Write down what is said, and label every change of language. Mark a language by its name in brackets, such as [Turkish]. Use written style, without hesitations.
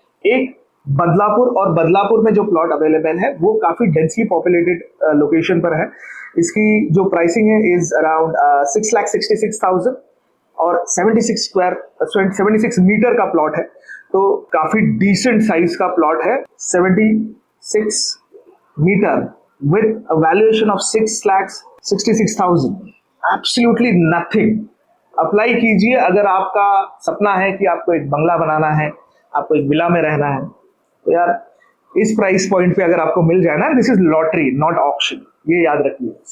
[Hindi] एक बदलापुर, और बदलापुर में जो प्लॉट अवेलेबल है वो काफी डेंसली पॉपुलेटेड लोकेशन पर है। इसकी जो प्राइसिंग है [English] is around [Hindi] 6,66,000 और 76 मीटर का प्लॉट है, तो काफी डिसेंट साइज का प्लॉट है। [English] 76 metre with a valuation of 6,66,000, absolutely nothing। [Hindi] Apply कीजिए अगर आपका सपना है कि आपको एक बंगला बनाना है, आपको एक विला में रहना है, तो यार इस प्राइस पॉइंट पे अगर आपको मिल जाए ना, [English] this is lottery not auction, [Hindi] ये याद रखिए।